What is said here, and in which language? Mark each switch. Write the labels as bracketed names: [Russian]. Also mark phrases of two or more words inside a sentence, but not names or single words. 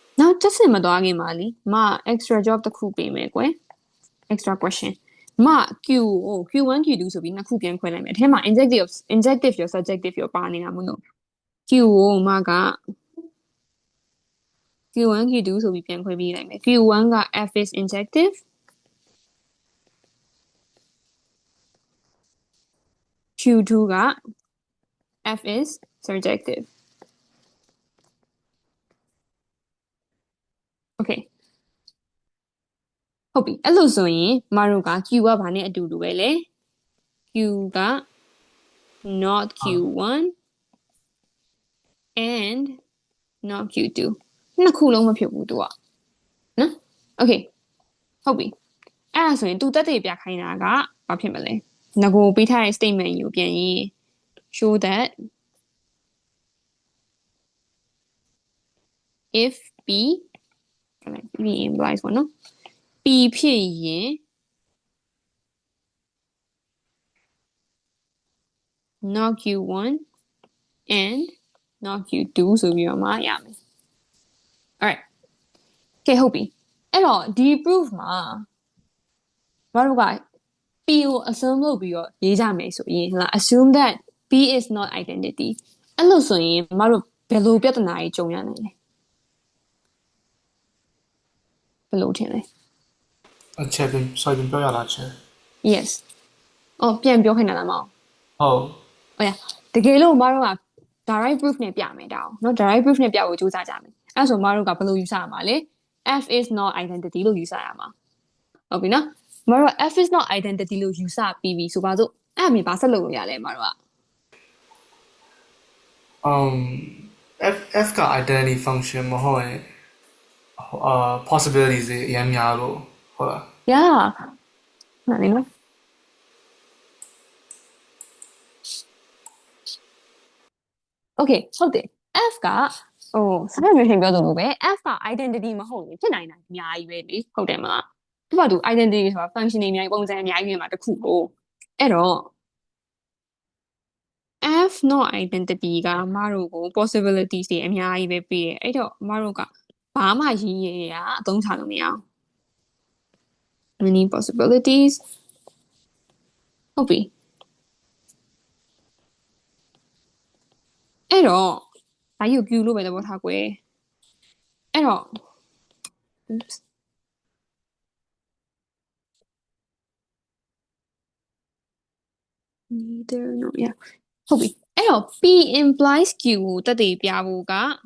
[Burmese] နောက်just မသွားခင်ပါလीမ [English] extra job [Burmese] တစ်ခုပေးမယ်ကွယ် [English] extra question [Burmese] မ Q ကို Q1 Q2 ဆိုပြီးနှစ်ခုပြန်ခွဲလိုက်မယ်အထဲမှာ injective ရော subjective ရောပါနေတာမလို့ Q ကိုမက Q1 Q2 ဆိုပြီးပြန်ခွဲပေးလိုက်မယ် Q1 က [English] F is injective [Burmese] Q2 က [English] F is surjective [Burmese] okay ဟုတ်ပြီအဲ့လိုဆိုရင်မတို့က Q ကဘာနဲ့အတူတူပဲလဲ Q က [English] not Q1 and not Q2 [Burmese] နှစ်ခုလုံးမဖြစ်ဘူးသူကနော် okay ဟုတ်ပြီအဲ့ဒါဆိုရင်သူတက်တွေပြခိုင်းတာကဘာဖြစ်မလဲငကိုပေးထားတဲ့ statement ကိုပြန်ရင် [English] show that if B B implies ပေါ့နော် P ဖြစ်ရင် not Q1 and not Q2 ဆိုပြီး [Burmese] တော့မှရမယ် alright ကဲဟုတ်ပြီအဲ့တော့ဒီ proof မှာမတို့က P ကို assume လုပ်ပြီးတော့ရေးကြမယ်ဆိုရင်ဟလာ [English] assume that P is not identity [Burmese] အဲ့လိုဆိုရင်မတို့ဘယ်လိုပြဿနာကြီးကြုံရနိုင်လဲဘယ်လိုထင်လဲ ချက်ပြင်ဆိုရင်ပြောရလားချက် yes အော်ပြန်ပြောခိုင်းတာလားမအောင် ဟုတ် ဟုတ်ရတကယ်လို့မတို့က [English] direct proof [Burmese] နဲ့ပြမယ်တောင်းเนาะ [English] direct proof [Burmese] နဲ့ပြဖို့ကြိုးစားကြမယ်အဲ့ဆိုမတို့ကဘယ်လိုယူဆရမှာလဲ [English] F is not identity [Burmese] လို့ယူဆရမှာဟုတ်ပြီနော်မတို့ [English] F is not identity [Burmese] လို့ယူဆပြီးပြီဆိုပါစို့အဲ့အမြင်ပါဆက်လုပ်လို့ရလဲမတို့က F က [English] identity function [Burmese] မဟုတ်ရင်possibilities တွေအများများလို့ဟုတ်လား yeah နားနေနော် okay ဟုတ်တယ် F ကဟိုဆက်မျိုးရှင်ပြောသလိုပဲ F က identity မဟုတ်ရင်ဖြစ်နိုင်တာအများကြီးပဲလေဟုတ်တယ်မလားသူကသူ identity ဆိုတာ function တွေအများကြီးပုံစံအများကြီးတွေမှာတစ်ခုကိုအဲ့တော့ [English] F not identity [Burmese] ကမတို့ကို possibilities တွေအများကြီးပဲပေးတယ်အဲ့တော့မတို့ကဘာမှရေးရရအသုံးချလို့မရအောင် [English] many possibilities [Burmese] ဟုတ်ပြီ အဲ့တော့ဘာယူ Q လို့ပဲသဘောထားကွယ်အဲ့တော့ [English] oops neither no yeah [Burmese] ဟုတ်ပြီအဲ့တော့ P implies Q ကိုတက်တည်ပြဖို့က